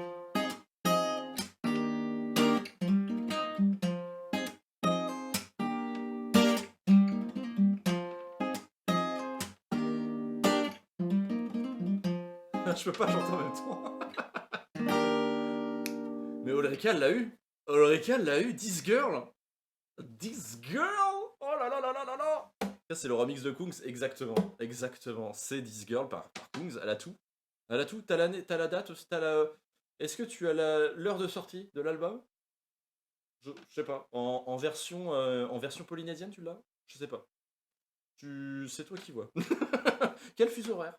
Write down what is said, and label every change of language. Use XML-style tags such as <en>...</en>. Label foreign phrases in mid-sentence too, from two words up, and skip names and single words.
<fr>Je peux pas chanter en même temps. Mais Ulrika l'a eu. Ulrika l'a eu. This girl. This girl. Oh là là là là là là. Ça, c'est le remix de Kungs, exactement. Exactement. C'est This girl par Kungs. Elle a tout. Elle a tout. T'as l'année, t'as la date, t'as la. Est-ce que tu as l'heure de sortie de l'album? Je sais pas. En version polynésienne, tu l'as? Je sais pas. C'est toi qui vois. Quel fuseau horaire?</fr>